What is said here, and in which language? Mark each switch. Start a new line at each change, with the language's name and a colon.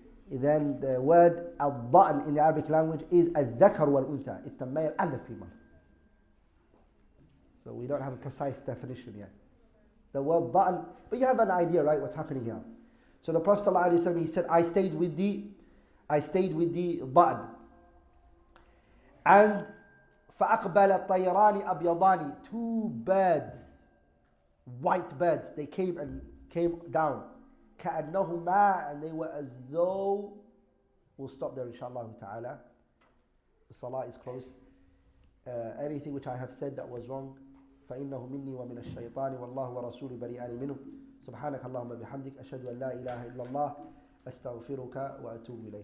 English: Then the word al-da'n in the Arabic language is al-dhakar wal-untha. It's the male and the female. So we don't have a precise definition yet. The word da'n, but you have an idea, right, what's happening here. So the Prophet ﷺ, he said, I stayed with the da'n.
Arabic: And فَأَقْبَلَ طَيْرَانِ أَبْيَضَانِ.
English: Two birds, white birds, they came down. كَأَنَّهُمَا, and they were as though, we'll stop there inshaAllah ta'ala. The salah is close. Anything which I have said that was wrong,
Arabic: فإنه مني ومن الشيطان والله ورسوله بريئان منه سبحانك اللهم بحمدك أشهد أن لا إله إلا الله أستغفرك وأتوب إليه.